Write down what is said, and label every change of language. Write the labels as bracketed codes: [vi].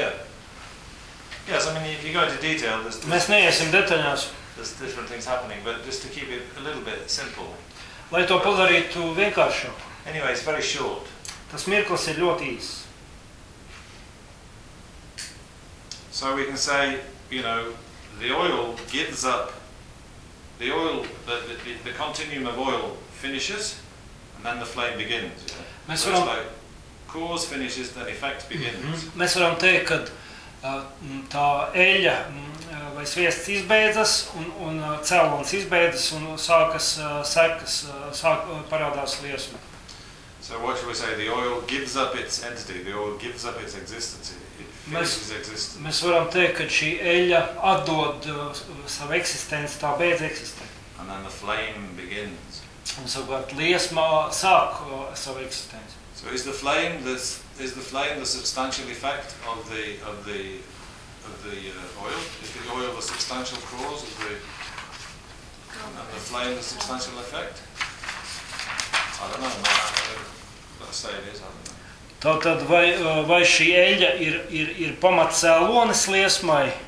[en] yeah. Yes, I mean, if you go into detail, [lv] mēs neiesim detaļās. [en] There's different things happening, but just to keep it a little bit simple. [lv] Lai to padarītu vienkāršāk. [en] Anyway, it's very short. [lv] Tas mirklis ir ļoti īs. [en] So we can say, you know, the oil gives up, the oil, the continuum of oil finishes, and then the flame begins. [lv] Mēs varam... [en] Cause finishes, then effect begins. [lv] Mēs varam teikt, ka tā eļa lai sviests izbeidzas un cēlons izbeidzas un sākas sekas, sāk parādās liesma. [en] So what should we say, the oil gives up its entity, the oil gives up its existence, [lv] Mēs varam teikt, ka šī eļļa atdod savu eksistenci, tā beidz eksistēt. [en] And then the flame begins. [lv] Un savukārt liesma sāk savu eksistenci. [en] So is the flame the substantial effect of the oil? Is the oil the substantial cause of the and the flame the substantial effect? I don't know. Let's say it is. I don't know. [lv] Tātad vai šī eļļa ir pamatcēlonis liesmai?